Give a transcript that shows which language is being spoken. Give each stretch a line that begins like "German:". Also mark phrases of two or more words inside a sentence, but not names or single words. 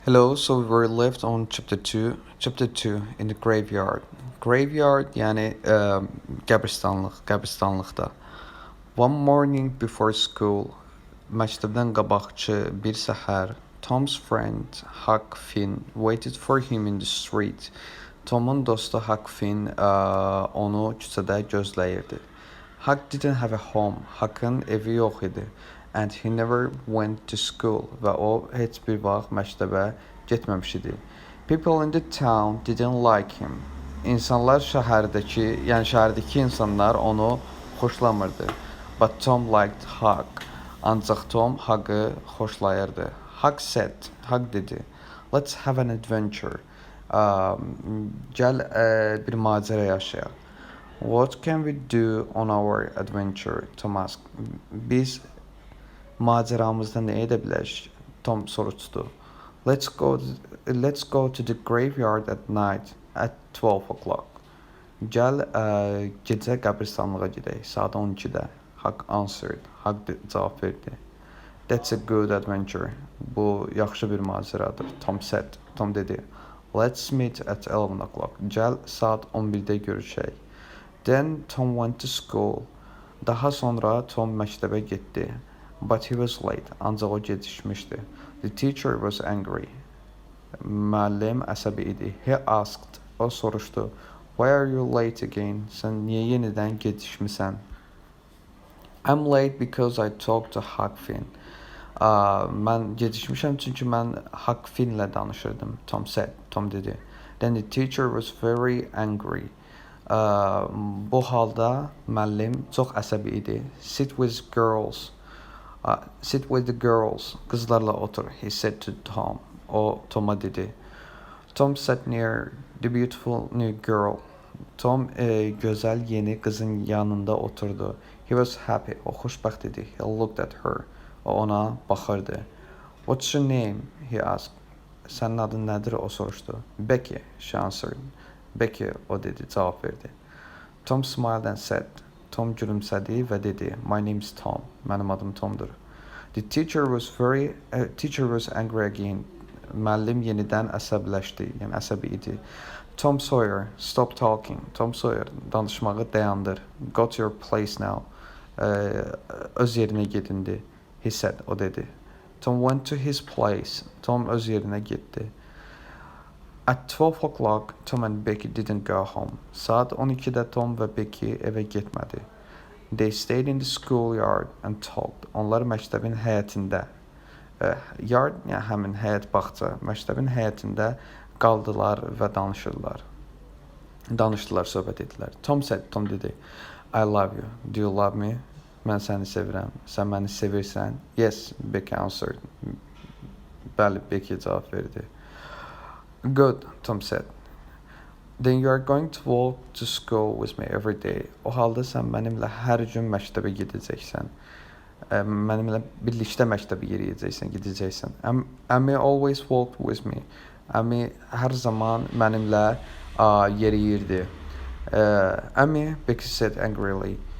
English: Hello, so we were left on chapter 2 in the graveyard.
Azerbaijani: Graveyard yani qəbristanlıqda.
English: One morning before school,
Azerbaijani: məktəbdən qabaqçı bir səhər,
English: Tom's friend Huck Finn waited for him in the street.
Azerbaijani: Tomun dostu Huck Finn onu küçədə gözləyirdi.
English: Huck didn't have a home.
Azerbaijani: Huck'ın evi yox idi.
English: And he never went to school
Azerbaijani: və o heç bir vaxt məktəbə getməmiş idi.
English: People in the town didn't like him.
Azerbaijani: İnsanlar şəhərdəki insanlar onu xoşlamırdı.
English: But Tom liked Huck.
Azerbaijani: Ancaq Tom Huck'ı xoşlayırdı. Huck dedi,
English: let's have an adventure.
Azerbaijani: Gəl bir macera yaşayaq.
English: What can we do on our adventure? Tom asked.
Azerbaijani: Biz maceramızda nə edə bilərik? Tom soruşdu.
English: Let's go to the graveyard at night at 12 o'clock.
Azerbaijani: Gəl gecə qəbristanlığa gedək saat 12-də.
English: Huck answered.
Azerbaijani: Huck cavab verdi.
English: That's a good adventure.
Azerbaijani: Bu yaxşı bir maceradır. Tom dedi.
English: Let's meet at 11 o'clock.
Azerbaijani: Gəl saat 11-də görüşək.
English: Then Tom went to school.
Azerbaijani: Daha sonra Tom məktəbə getdi.
English: But he was late.
Azerbaijani: Ancaq o gecikmişdi.
English: The teacher was angry.
Azerbaijani: Müəllim əsəbi idi.
English: He asked.
Azerbaijani: O soruşdu.
English: Why are you late again?
Azerbaijani: Sən niyə yenidən gecikmisən?
English: I'm late because I talked to Huck Finn.
Azerbaijani: Mən gecikmişəm çünki mən Huck Finnlə danışırdım. Tom dedi.
English: Then the teacher was very angry.
Azerbaijani: Bu halda müəllim çox əsəbi idi.
English: Sit with the girls.
Azerbaijani: Qızlarla otur.
English: He said to Tom.
Azerbaijani: O Tom'a dedi.
English: Tom sat near the beautiful new girl.
Azerbaijani: Tom gözəl yeni qızın yanında oturdu.
English: He was happy.
Azerbaijani: O xoşbəxt idi.
English: He looked at her.
Azerbaijani: O ona baxırdı.
English: What's your name? He asked.
Azerbaijani: Sənin adın nədir? O soruşdu.
English: Becky, she answered. Becky,
Azerbaijani: o dedi, cavab verdi.
English: Tom smiled and said.
Azerbaijani: Tom gülümsədi və dedi.
English: My name's Tom.
Azerbaijani: Mənim adım Tomdur.
English: The teacher was angry again.
Azerbaijani: Müəllim yenidən əsəbləşdi, yəni əsəbi idi.
English: Tom Sawyer, stop talking.
Azerbaijani: Tom Sawyer, danışmağı dayandır.
English: Go to your place now.
Azerbaijani: Öz yerinə gedindi.
English: He said,
Azerbaijani: o dedi.
English: Tom went to his place.
Azerbaijani: Tom öz yerinə getdi.
English: At 12 o'clock, Tom and Becky didn't go home.
Azerbaijani: Saat 12-də Tom və Becky evə getmədi.
English: They stayed in the schoolyard and talked.
Azerbaijani: Onlar məktəbin həyətində, yard, yəni həmin həyət bağça, məktəbin həyətində qaldılar və danışdılar, söhbət etdilər. Tom dedi,
English: I love you. Do you love me?
Azerbaijani: Mən səni sevirəm. Sən məni sevirsən?
English: Yes, Becky answered.
Azerbaijani: Bəli, Becky cavab verdi.
English: Good, Tom said. Then you are going to walk to school with me every day.
Azerbaijani: O halda sən mənimlə hər gün məktəbə gedəcəksən. Mənimlə birlikdə məktəbə gedəcəksən.
English: Əmi always walked with me.
Azerbaijani: Əmi hər zaman mənimlə yeriyirdi.
English: Əmi, Becky said angrily.